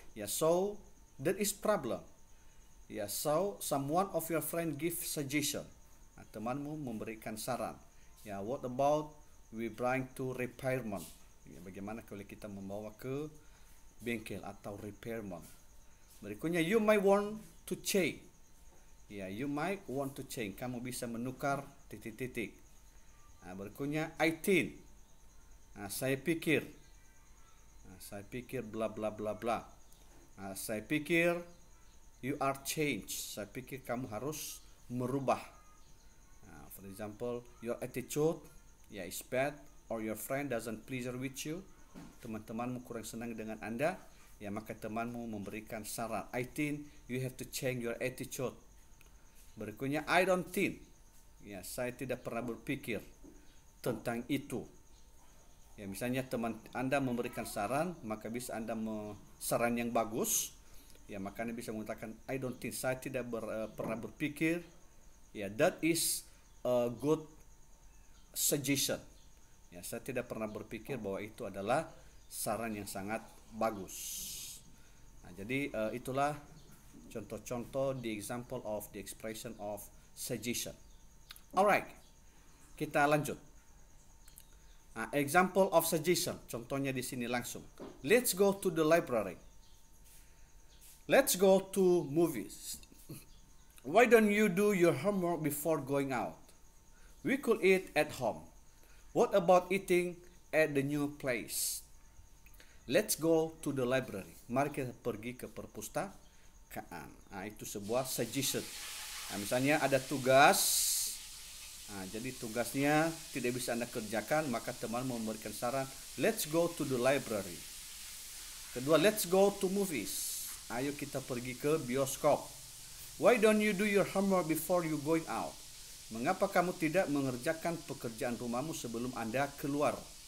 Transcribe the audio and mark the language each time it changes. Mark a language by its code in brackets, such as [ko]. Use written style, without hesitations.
[en] So that is problem. So someone of your friend give suggestion. [id] Temanmu memberikan saran. [en] What about we bring to repairment? [id] Bagaimana kalau kita membawa ke bengkel atau repairment? Berikutnya, [en] you might want to change. Ya, you might want to change. [id] Kamu bisa menukar titik-titik. Berikutnya, [en] I think. [id] Saya pikir. Saya pikir bla bla bla bla. Saya pikir [en] you are change. [id] Saya pikir kamu harus merubah. [en] For example, your attitude is bad, or your friend doesn't pleasure with you. [id] Teman-temanmu kurang senang dengan Anda, ya maka temanmu memberikan saran. [en] I think you have to change your attitude. [id] Berikutnya, [en] I don't think. [id] Ya, saya tidak pernah berpikir tentang itu. Ya, misalnya teman Anda memberikan saran, maka bisa Anda saran yang bagus. Ya, maka Anda bisa mengatakan [en] I don't think. [id] Saya tidak pernah berpikir. [en] Ya, that is a good suggestion. [id] Ya, saya tidak pernah berpikir bahwa itu adalah saran yang sangat bagus. Jadi itulah contoh-contoh [en] the example of the expression of suggestion. [id] Alright, kita lanjut. [en] Example of suggestion, [id] contohnya di sini langsung. [en] Let's go to the library. Let's go to movies. Why don't you do your homework before going out? We could eat at home. What about eating at the new place? Let's go to the library. [id] Mari kita pergi ke perpustakaan. Itu sebuah suggestion. Misalnya ada tugas. Jadi tugasnya tidak bisa Anda kerjakan, maka teman memberikan saran, [en] let's go to the library. [id] Kedua, [en] let's go to movies. [id] Ayo kita pergi ke bioskop. [en] Why don't you do your homework before you going out? [id] Mengapa kamu tidak mengerjakan pekerjaan rumahmu sebelum Anda keluar?